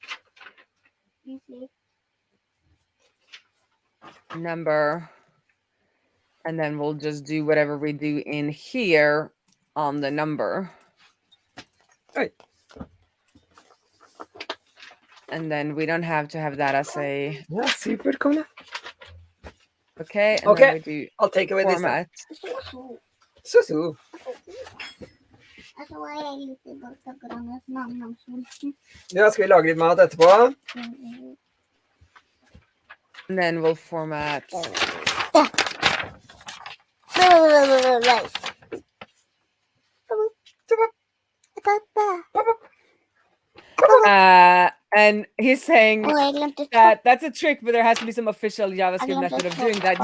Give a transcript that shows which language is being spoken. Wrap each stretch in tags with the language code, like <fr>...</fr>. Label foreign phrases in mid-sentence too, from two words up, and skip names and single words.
<en>Number, and then we'll just do whatever we do in here on the number. Right. And then we don't have to have that as a</en> <no>Ja, super, kom da.</no> <en>okay. And Okay, then we do I'll take away format. this now. So.</en> <no>Ja, skal vi lage litt mat etterpå?</no> <en>And then we'll format. And he's saying that that's a trick, but there has to be some official JavaScript method of doing that.</en>